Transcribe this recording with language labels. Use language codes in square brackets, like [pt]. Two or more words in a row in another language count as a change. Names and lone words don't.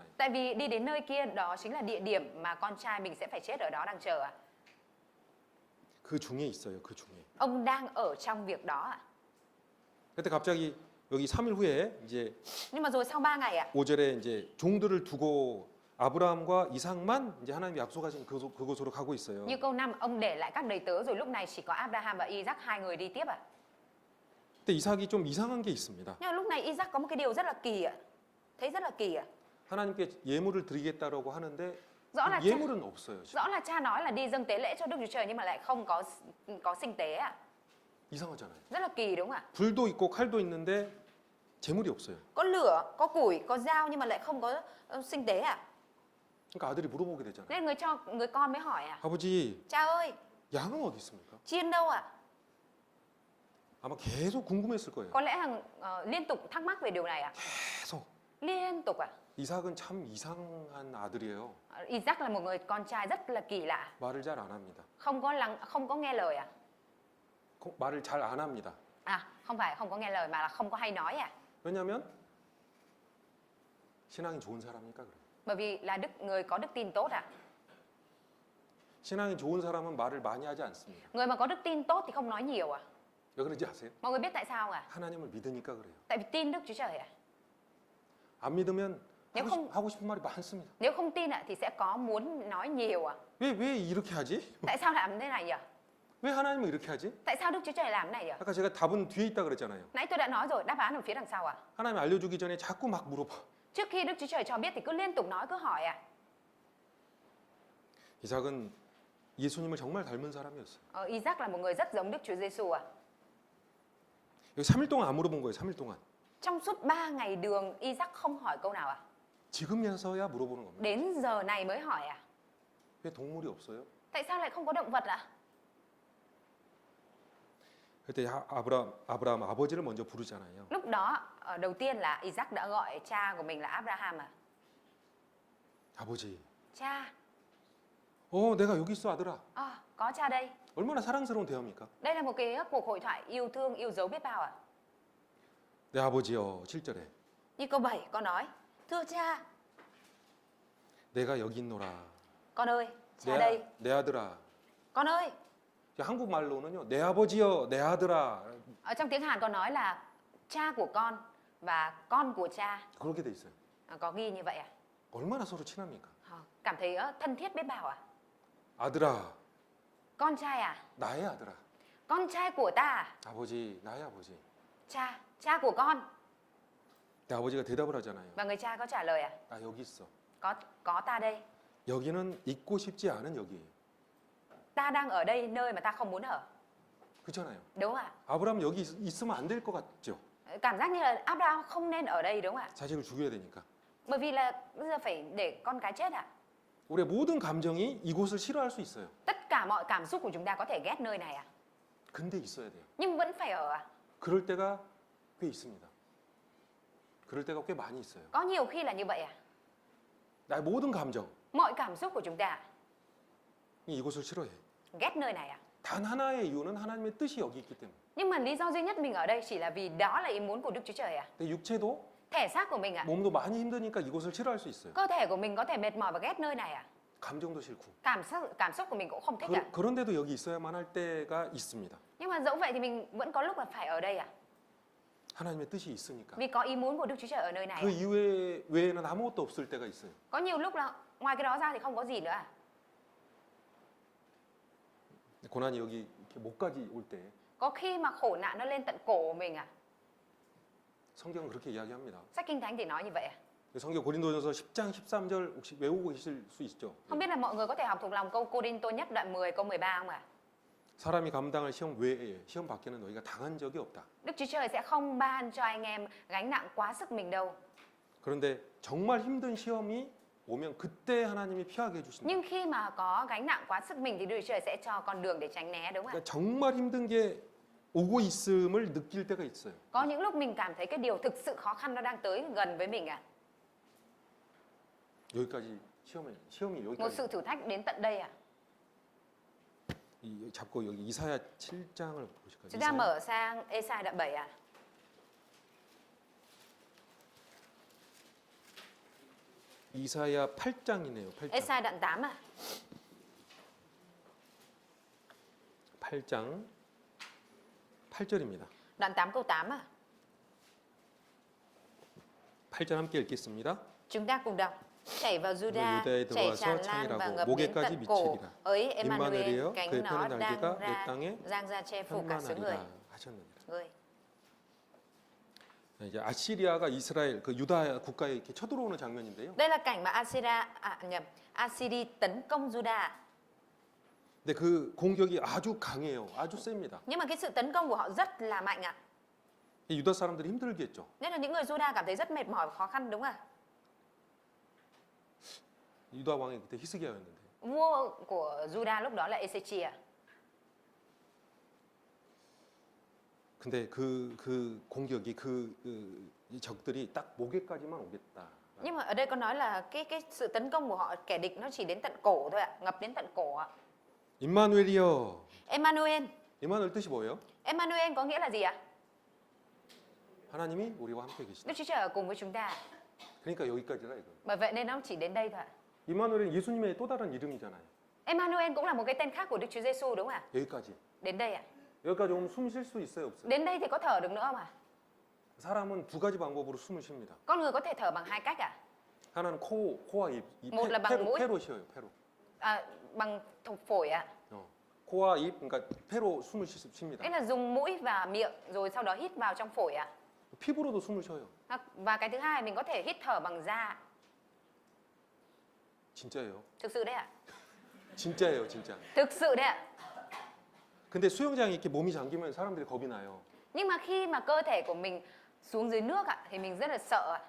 [vi] Tại vì đi đến nơi kia đó chính là địa điểm mà con trai mình sẽ phải chết ở đó đang chờ ạ. [ko] 그 중에 있어요. 그 중에. [vi] Ông đang ở trong việc đó ạ. [ko] 그때 갑자기 여기 3일 후에 이제 [vi] Nhưng mà rồi sau 3 ngày ạ, [ko] 5절에 이제 종들을 두고 아브라함과 이삭만 이제 하나님이 약속하신 그곳으로 가고 있어요. [vi] như câu 5 ông để lại các đầy tớ rồi lúc này chỉ có Abraham và Isaac hai người đi tiếp ạ. [ko] 근데 이삭이 좀 이상한 게 있습니다. [vi] Nhưng mà lúc này Isaac có một cái điều rất là kỳ ạ. Thấy rất là kỳ ạ. [ko] 하나님께 예물을 드리겠다라고 하는데 [vi] Rõ là [ko] 예물은 없어요. 지금. [vi] rõ là cha nói là đi dâng tế lễ cho Đức Chúa Trời nhưng mà lại không có sinh tế ạ. [ko] 이상하잖아요. [vi] Rất là kỳ đúng không ạ? [ko] 불도 있고 칼도 있는데 재물이 없어요. [vi] Có lửa, có củi, có dao nhưng mà lại không có sinh tế à? [ko] 그러니까 아들이 물어보게 되잖아요. [vi] Nên người con mới hỏi à? [ko] 아버지, [vi] Cha ơi, [ko] 양은 어디 있습니까? [vi] chiên đâu ạ? [ko] 아마 계속 궁금했을 거예요. [vi] Có lẽ là liên tục thắc mắc về điều này ạ. [ko] 계속. [vi] Liên tục ạ. [ko] 이삭은 참 이상한 아들이에요. [vi] Isaac là một người con trai rất là kỳ lạ, [ko] 말을 잘 안 합니다. [vi] không có nghe lời à? [ko] 말을 잘 안 합니다. [vi] À, không phải không có nghe lời mà là không có hay nói à? [ko] 왜냐하면 신앙이 좋은 사람이니까 그래요. [vi] Bởi vì là người có đức tin tốt à? [ko] 신앙이 좋은 사람은 말을 많이 하지 않습니다. [vi] Người mà có đức tin tốt thì không nói nhiều à? [ko] 왜 그런지 아세요? [vi] Mọi người biết tại sao à? [ko] 하나님을 믿으니까 그래요. [vi] Tại vì tin Đức Chúa Trời à? [ko] 안 믿으면 [vi] Nếu [ko] 하고 싶은 말이 많습니다. [vi] Nếu không tin ạ thì sẽ có muốn nói nhiều à? [ko] 왜 이렇게 하지? [vi] Tại sao làm thế này nhỉ? [ko] 왜 하나님은 이렇게 하지? [vi] Tại sao Đức Chúa Trời làm thế này nhỉ? [ko] 아까 제가 답은 뒤에 있다 그랬잖아요. [vi] Nãy tôi đã nói rồi, đáp án ở phía đằng sau à? [ko] 하나님 알려주기 전에 자꾸 막 물어봐. [vi] Trước khi Đức Chúa Trời cho biết thì cứ liên tục nói, cứ hỏi à? [ko] 이삭은 예수님을 정말 닮은 사람이었어요. [vi] Isaac là một người rất giống Đức Chúa Giêsu à? [ko] 여기 3일 동안 안 물어본 거예요. 3일 동안. [vi] Trong suốt 3 ngày đường Isaac không hỏi câu nào à? [ko] 지금에서야 물어보는 겁니다. [vi] Đến giờ này mới hỏi à? [ko] 왜 동물이 없어요? [vi] Tại sao lại không có động vật ạ? [ko] 그때 아브라함 아버지를 먼저 부르잖아요. [vi] Lúc đó đầu tiên là Isaac đã gọi cha của mình là Abraham à? [ko] 아버지. [vi] Cha, [ko] 내가 여기 있어 아들아. [vi] có cha đây. [ko] 얼마나 사랑스러운 대화입니까? [vi] Đây là một cái cuộc hội thoại yêu thương, yêu dấu biết bao à? [ko] 내 아버지여 7절에 [vi] Như câu 7 con nói, thưa cha, [ko] 내가 여기 있노라. [vi] con ơi, cha đây, [ko] 내 아들아. [vi] con ơi. [ko] 한국말로는요. 내 아버지여 내 아들아. [vi] Ở trong tiếng Hàn con nói là cha của con và con của cha. [ko] 그렇게 돼 있어요. [vi] Có ghi như vậy à? [ko] 얼마나 서로 친합니까? [vi] Cảm thấy thân thiết biết bao à? [ko] 아들아. [vi] Con trai à? [ko] 나의 아들아. [vi] Con trai của ta à? [ko] 아버지, 나의 아버지. [vi] Cha, cha của con. [ko] 내 아버지가 대답을 하잖아요. [vi] Và người cha có trả lời à? [ko] 나 여기 있어. [vi] Có ta đây. [ko] 여기는 있고 싶지 않은 여기예요. [vi] Ta đang ở đây nơi mà ta không muốn ở. [ko] 그렇잖아요. [vi] Đúng không ạ? [ko] 아브라함 여기 있으면 안 될 것 같죠? [vi] Cảm giác như là Abraham không nên ở đây đúng không ạ? [ko] 자식을 죽여야 되니까. [vi] Bởi vì là bây giờ phải để con cái chết à? [ko] 우리의 모든 감정이 이곳을 싫어할 수 있어요. [vi] Tất cả mọi cảm xúc của chúng ta có thể ghét nơi này à? [ko] 근데 있어야 돼요. [vi] Nhưng vẫn phải ở à? [ko] 그럴 때가 꽤 있습니다. 그럴 때가 꽤 많이 있어요. [vi] Có nhiều khi là như vậy à? [ko] 나의 모든 감정 [vi] Mọi cảm xúc của chúng ta [ko] 이곳을 싫어해. [vi] ghét nơi này à? [ko] 단 하나의 이유는 하나님의 뜻이 여기 있기 때문에. [vi] Nhưng mà lý do duy nhất mình ở đây chỉ là vì đó là ý muốn của Đức Chúa Trời à? [ko] 내 육체도 [vi] Thể xác của mình à? [ko] 몸도 많이 힘드니까 이곳을 싫어할 수 있어요. [vi] Cơ thể của mình có thể mệt mỏi và ghét nơi này à? [ko] 감정도 싫고. [vi] Cảm xúc của mình cũng không thích à? [ko] 그런데도 여기 있어야만 할 때가 있습니다. [vi] Nhưng mà dẫu vậy thì mình vẫn có lúc là phải ở đây à? [ko] 하나님의 뜻이 있으니까. [vi] Vì có ý muốn của Đức Chúa Trời ở nơi này. [ko] 그 이외 외에는 아무것도 없을 때가 있어요. [vi] Có nhiều lúc là ngoài cái đó ra thì không có gì nữa à? [ko] 고난이 여기 이렇게 목까지 올 때 [vi] Có khi mà khổ nạn nó lên tận cổ của mình à? [ko] 성경은 그렇게 이야기합니다. [vi] Sách Kinh Thánh thì nói như vậy à? [ko] 성경 고린도전서 10장 13절 혹시 외우고 계실 수 있죠? [vi] Không biết là mọi người có thể học thuộc lòng câu Cô-rin-tô nhất đoạn 10 câu 13 không ạ? [ko] 사람이 감당할 시험 외에 시험 밖에는 너희가 당한 적이 없다. [vi] Đức Chúa Trời sẽ không ban cho anh em gánh nặng quá sức mình đâu. [ko] 그런데 정말 힘든 시험이 오면 그때 하나님이 피하게 해주신다. [vi] Nhưng khi mà có gánh nặng quá sức mình thì Đức Chúa Trời sẽ cho con đường để tránh né đúng không ạ? [ko] 그러니까 정말 힘든 게 오고 있음을 느낄 때가 있어요. [vi] Có những lúc mình cảm thấy cái điều thực sự khó khăn nó đang tới gần với mình à? [ko] 여기까지 시험이 [vi] Một [ko] 여기까지. [vi] sự thử thách đến tận đây à? [ko] 잡고 여기 이사야 7장을 보실까요? [vi] Chúng ta mở sang Ê-sai đoạn 7 à? [ko] 이사야 8장이네요. 8장. [vi] Ê-sai đoạn 8 à? [ko] 8장 8절입니다. [vi] Đoạn 8 câu 8 à? [ko] 8절 함께 읽겠습니다. [vi] Chúng ta cùng đọc. Chảy vào Juda, [ko] 유다에 [vi] chảy [ko] 들어와서 [vi] tràn lan và [ko] 창이라고 [vi] ngập đến [ko] 목에까지 [vi] tận cổ. [ko] 미치리라. [vi] Ấy Emmanuel, [ko] 임마누엘이여 [vi] cánh [ko] 그의 [vi] nó [ko] 펴는 [vi] đang [ko] 날개가 내 [vi] ra, [ko] 땅에 [vi] giang ra che phủ cả xứ người. [ko] 평만하리라 하셨느니라. [vi] Người. [ko] 이제 아시리아가 이스라엘 그 유다 국가에 이렇게 쳐들어오는 장면인데요. [vi] Đây là cảnh mà Assyria tấn công Juda. [ko] 근데 그 공격이 아주 강해요. 아주 셉니다. [vi] Nhưng mà cái sự tấn công của họ rất là mạnh ạ. [ko] 유다 사람들이 힘들겠죠. [vi] Nên là những người Juda cảm thấy rất mệt mỏi và khó khăn đúng không ạ? [ko] 유다 왕이 그때 히스기야였는데 [vi] Vua của Juda lúc đó là Ezechia. [ko] 근데 그 공격이 이 적들이 딱 목에까지만 오겠다. [vi] Nhưng mà ở đây có nói là cái sự tấn công của họ kẻ địch nó chỉ đến tận cổ thôi ạ, ngập đến tận cổ ạ. [ko] 임마누엘이여. [vi] Emmanuel. [ko] 임마누엘 뜻이 뭐예요? [vi] Emmanuel có nghĩa là gì ạ? [ko] 하나님이 우리와 함께 계시다. [vi] Đức Chúa Trời ở cùng với chúng ta. [ko] 그러니까 여기까지라 이거. [vi] Bởi vậy nên nó chỉ đến đây thôi ạ. [ko] 임마누엘은 예수님의 또 다른 이름이잖아요. [vi] Emmanuel cũng là một cái tên khác của Đức Chúa Giêsu đúng không ạ? [ko] 여기까지. [vi] Đến đây ạ. [ko] 여기까지 오면 숨 쉴 수 있어요, 없어요? [vi] Đến đây thì có thở được nữa không ạ? [ko] 사람은 두 가지 방법으로 숨을 쉽니다. [vi] Con người có thể thở bằng hai cách ạ. [ko] 하나는 코와 입, 이 [vi] một là bằng mũi. [ko] 폐로 쉬어요, 폐로. [vi] Bằng phổi ạ. [ko] 코와 입, 그러니까 폐로 숨을 쉽니다. [vi] Đấy là dùng mũi và miệng rồi sau đó hít vào trong phổi ạ. [ko] 피부로도 숨을 쉬어요. [vi] Và cái thứ hai mình có thể hít thở bằng da. [ko] 진짜예요. [vi] Thực sự đấy ạ. [ko] 진짜예요, 진짜. [vi] Thực sự đấy ạ. [ko] 근데 수영장에 이렇게 몸이 잠기면 사람들이 겁이 나요. [vi] Nhưng mà khi mà cơ thể của mình xuống dưới nước ạ thì mình rất là sợ ạ.